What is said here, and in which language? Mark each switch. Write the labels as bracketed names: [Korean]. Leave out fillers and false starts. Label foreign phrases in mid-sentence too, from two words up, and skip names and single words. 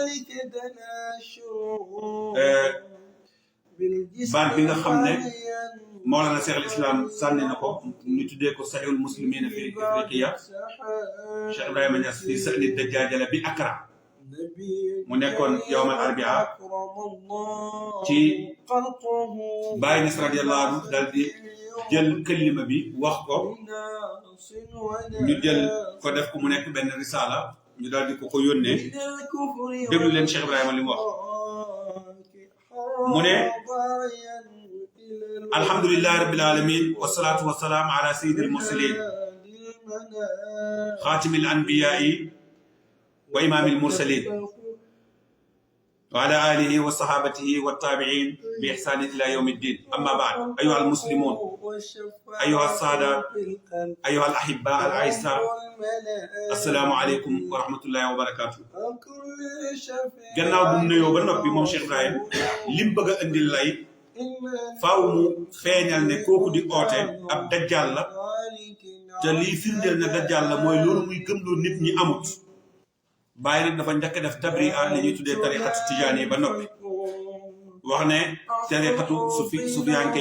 [Wolof] baat bi nga xam ne Mawlana Cheikh al Islam sànni na ko ñu tuddee ko Sahihul Muslimina fi Afriqiya Cheikh Ibrahima Niass [Arabic] في شأن الدجال [Wolof] bi Accra mu nekkoon [Arabic] يوم الأربعاء [Wolof] ci Baye Niass [Arabic] رضي الله عنه [Wolof] dal di jël kalima bi wax ko ñu jël ko def ko mu nekk benn risala ñu daal di ko yónnee déglu leen Cheikh Ibrahima li mu wax mu ne [Arabic] الحمد لله رب العالمين والصلاة والسلام على سيد المرسلين خاتم الأنبياء وإمام المرسلين وعلى آله وصحابته والتابعين بإحسان إلى يوم الدين أما بعد أيها المسلمون أيها السادة أيها الأحباء الأعزاء السلام عليكم ورحمة الله وبركاته [Wolof] gannaaw bu mu nuyoo ba noppi moom Cheikh Ibrahim lim bëgg a indil lay faaw mu feeñal ne kooku di oote ab dajjal la te lii firndeel ne dajjal la mooy loolu muy gëmloo nit ñi amut Baye nag dafa njëkk def tabria li ñuy tuddee tariqatu tijaan yi ba noppi wax ne tariqatu sufiyanke yi